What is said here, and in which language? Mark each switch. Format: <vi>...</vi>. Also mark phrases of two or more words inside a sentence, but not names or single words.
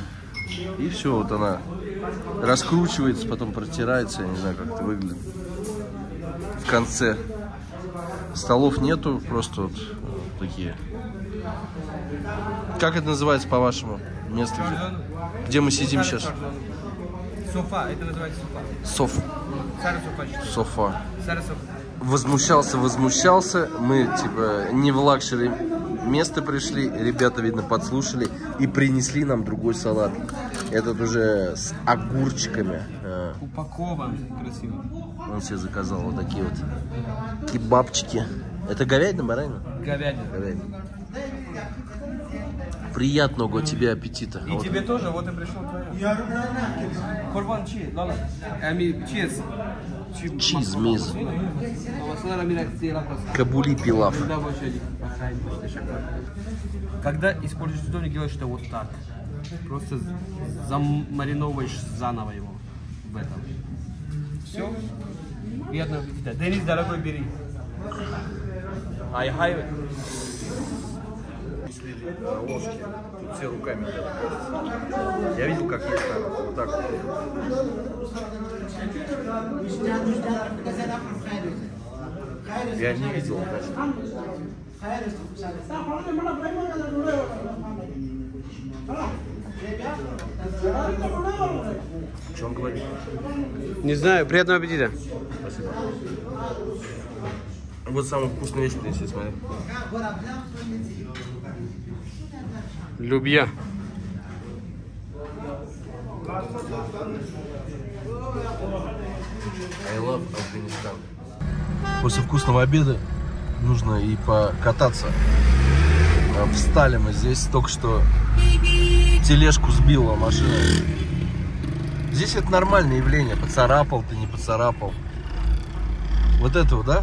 <ru>И все, вот она раскручивается, потом протирается, я не знаю, как это выглядит. В конце. Столов нету, просто вот такие. Как это называется по-вашему? Место, где мы сидим сейчас? Софа, это называется софа. Соф. Софа. Софа. Возмущался. Мы, типа, не в лакшери место пришли. Ребята, видно, подслушали и принесли нам другой салат. Этот уже с огурчиками. Упакован красиво. Он себе заказал вот такие вот кебабчики. Это говядина, баранина? Говядина. Говядина. Приятного тебе аппетита. И вот тебе тоже, вот и пришел твое. Курбан чи, лала. Чиз. Чиз, миз. Кабули пилав. Когда используешь тутовник, делаешь это вот так. Просто замариновываешь заново его в этом. Все. Приятного аппетита. Денис, дорогой, бери.</ru> <en>I have it.</en> <ru>слили ложки. Тут все руками делают. Я видел, как есть так, вот так вот. Я не видел, конечно. Что он говорит? Не знаю, приятного аппетита. Спасибо. Вот самый вкусный вещь принесли, смотри. Любья.</ru> <en>I love Афганистан.</en> <ru>После вкусного обеда нужно и покататься. Встали мы здесь, только что тележку сбила машина. Здесь это нормальное явление. Поцарапал ты, не поцарапал. Вот этого, да?</ru>